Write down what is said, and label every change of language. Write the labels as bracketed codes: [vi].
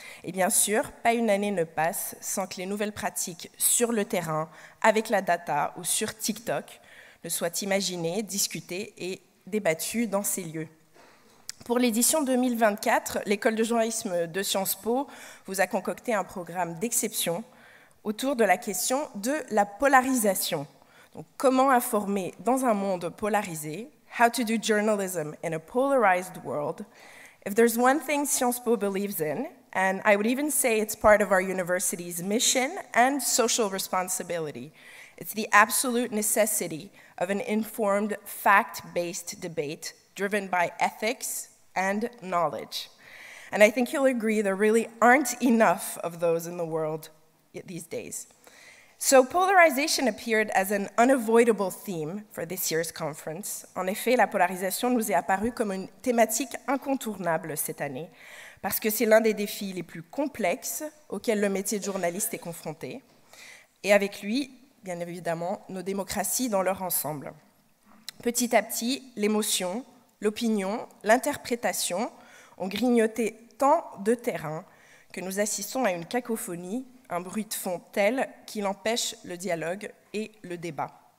[fr] Et bien sûr, pas une année ne passe sans que les nouvelles pratiques sur le terrain, avec la data ou sur TikTok, ne soient imaginées, discutées et débattues dans ces lieux. Pour l'édition 2024, l'école de journalisme de Sciences Po vous a concocté un programme d'exception autour de la question de la polarisation. Donc, comment informer dans un monde polarisé? [en] How to do journalism in a polarized world. If there's one thing Sciences Po believes in, and I would even say it's part of our university's mission and social responsibility, it's the absolute necessity of an informed, fact-based debate driven by ethics and knowledge. And I think you'll agree there really aren't enough of those in the world these days. So polarization appeared as an unavoidable theme for this year's conference. [fr] En effet, la polarisation nous est apparue comme une thématique incontournable cette année, parce que c'est l'un des défis les plus complexes auxquels le métier de journaliste est confronté, et avec lui, bien évidemment, nos démocraties dans leur ensemble. Petit à petit, l'émotion, l'opinion, l'interprétation ont grignoté tant de terrain que nous assistons à une cacophonie, un bruit de fond tel qu'il empêche le dialogue et le débat.